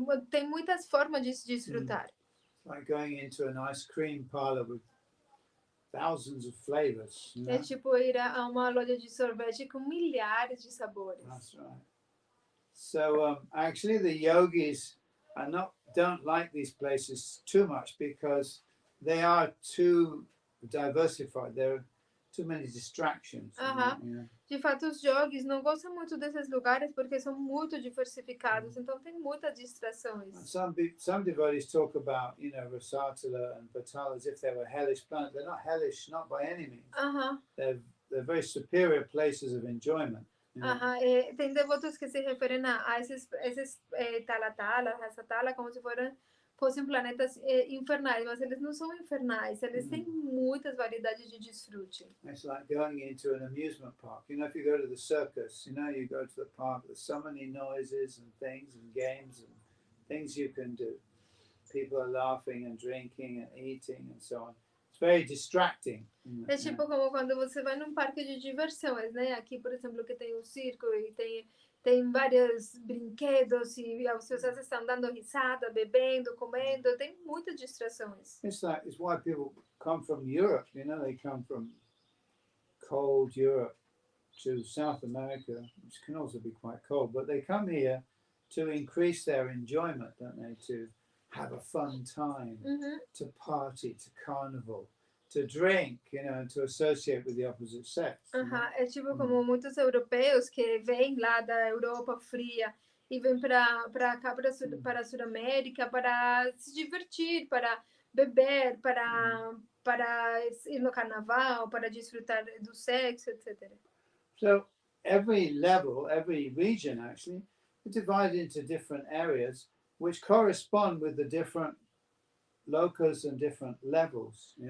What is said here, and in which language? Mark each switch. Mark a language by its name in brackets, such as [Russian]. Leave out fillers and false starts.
[Portuguese] Tem muitas formas de se desfrutar. [English] Like going into an ice cream parlor with thousands of flavors. [Portuguese] É tipo ir a uma loja de sorvete com milhares de sabores. [English] That's right. So actually, the yogis don't like these places too much because they are too diversified. There are too many distractions. [Portuguese] De fato, os yogis não gostam muito desses lugares porque são muito diversificados, então tem muitas distrações. [English] Some devotees talk about, Rasatala and Patala as if they were hellish planets. They're not hellish, not by any means. They're very superior places of enjoyment. [Portuguese] Tem devotos que se referem a esses Talatala, Rasatala, como se fossem planetas infernais, mas eles não são infernais, eles têm muitas variedades de desfrute. [English] It's like going into an amusement park. If you go to the circus, you go to the park, there's so many noises and things and games and things you can do. People are laughing and drinking and eating and so on. It's very distracting. [Portuguese] É tipo como quando você vai num parque de diversões, né? Aqui, por exemplo, que tem o circo e tem vários brinquedos e as pessoas estão dando risada, bebendo, comendo, tem muitas distrações. [English] It's why people come from Europe, they come from cold Europe to South America, which can also be quite cold, but they come here to increase their enjoyment, don't they? To have a fun time, to party, to carnival, to drink, and to associate with the opposite sex. [Portuguese] É tipo como muitos europeus que vêm lá da Europa fria e vêm para cá, para a Sudamérica, para se divertir, para beber, para ir no carnaval, para desfrutar do sexo, etc. [English] So every level, every region actually, is divided into different areas which correspond with the different locus and different levels.